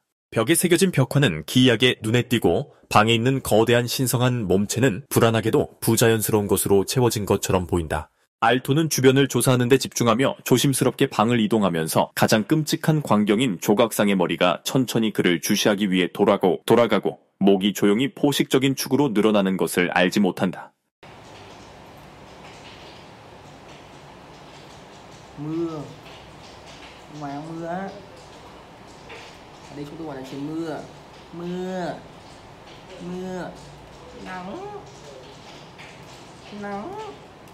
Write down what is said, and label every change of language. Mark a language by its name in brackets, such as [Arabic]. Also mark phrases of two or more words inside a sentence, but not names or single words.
[Korean] 벽에 새겨진 벽화는 기이하게 눈에 띄고 방에 있는 거대한 신성한 몸체는 불안하게도 부자연스러운 것으로 채워진 것처럼 보인다. 알토는 주변을 조사하는 데 집중하며 조심스럽게 방을 이동하면서 가장 끔찍한 광경인 조각상의 머리가 천천히 그를 주시하기 위해 돌아가고 목이 조용히 포식적인 축으로 늘어나는 것을 알지 못한다. [Vietnamese] Mưa. Ngoài mưa á. Ở đây chúng tôi gọi là trời mưa. Mưa. Mưa. Nắng. Nắng.